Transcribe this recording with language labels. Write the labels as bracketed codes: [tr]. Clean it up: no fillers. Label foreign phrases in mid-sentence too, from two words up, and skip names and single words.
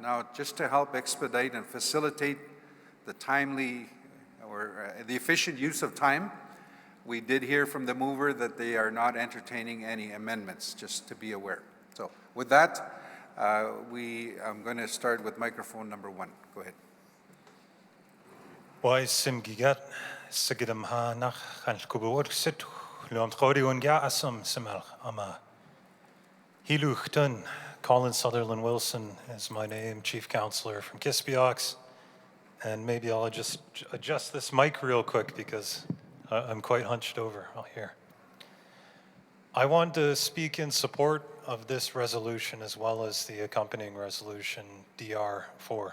[en] Now, just to help expedite and facilitate the timely or the efficient use of time, we did hear from the mover that they are not entertaining any amendments, just to be aware. So with that, I'm going to start with microphone number 1. Go ahead. [git] Sim gigat sagidam ha nach han kubo sit luam khori un ga asam samal ama Hiluchtun, [en] Colin Sutherland Wilson is my name, Chief Counselor from Kispiox. And maybe I'll just adjust this mic real quick because I'm quite hunched over here. I want to speak in support of this resolution as well as the accompanying resolution DR4.